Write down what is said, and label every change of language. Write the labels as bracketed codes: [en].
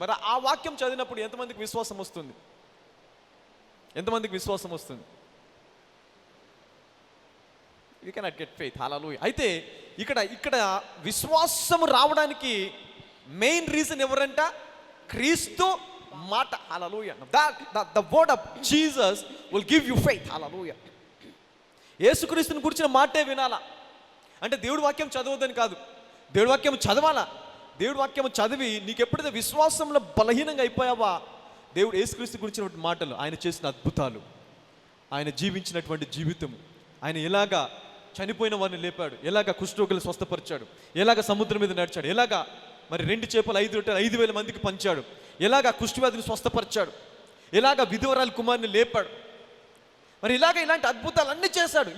[te] మరి ఆ వాక్యం చదివినప్పుడు ఎంతమందికి విశ్వాసం వస్తుంది? ఎంతమందికి విశ్వాసం వస్తుంది? [en] You cannot get faith. [te] హల్లెలూయా. అయితే ఇక్కడ విశ్వాసము రావడానికి మెయిన్ రీజన్ ఎవరంట? క్రీస్తు మాట. హల్లెలూయా. [en] The word of Jesus will give you faith. [te] హల్లెలూయా. యేసుక్రీస్తుని గురించిన మాటే వినాలా అంటే దేవుడి వాక్యం చదవద్దని కాదు, దేవుడి వాక్యం చదవాలా. దేవుడి వాక్యం చదివి నీకు ఎప్పుడైతే విశ్వాసంలో బలహీనంగా అయిపోయావా, దేవుడు యేసుక్రీస్తు గురించినటువంటి మాటలు, ఆయన చేసిన అద్భుతాలు, ఆయన జీవించినటువంటి జీవితం, ఆయన ఎలాగా చనిపోయిన వారిని లేపాడు, ఎలాగా కుష్ఠరోగులను స్వస్థపరిచాడు, ఎలాగ సముద్రం మీద నడిచాడు, ఎలాగా మరి 2 చేపలు 5 రొట్టెలు 5,000 మందికి పంచాడు, ఎలాగా కుష్ఠవ్యాధిని స్వస్థపరిచాడు, ఎలాగ విధవరాల కుమారుని లేపాడు, మరి ఇలాంటి అద్భుతాలు అన్నీ చేశాడు.